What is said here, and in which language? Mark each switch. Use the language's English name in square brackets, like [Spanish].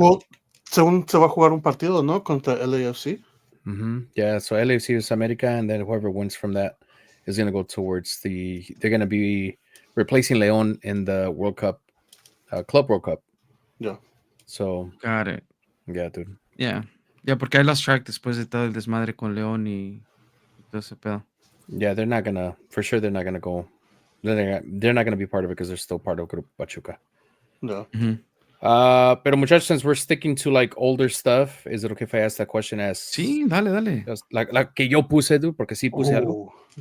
[Spanish] Well, según se va a jugar un partido, ¿no? Contra LAFC. [English] Yeah, so LAFC is America, and then whoever wins from that is gonna go towards they're gonna be replacing Leon in the World Cup, Club World Cup. Yeah. So Got it. yeah, dude. Yeah. [Spanish] Yeah, porque [English] I lost track [Spanish] después de todo el desmadre con León y todo ese pedo. [English] Yeah, they're not gonna for sure. They're not gonna go. They're not gonna be part of it because they're still part of Grupo Pachuca. Yeah. [Spanish] Pero muchachos, [English] since we're sticking to like older stuff, is it okay if I ask that question as [Spanish] Sí, dale. like que yo puse, dude? Porque sí puse algo.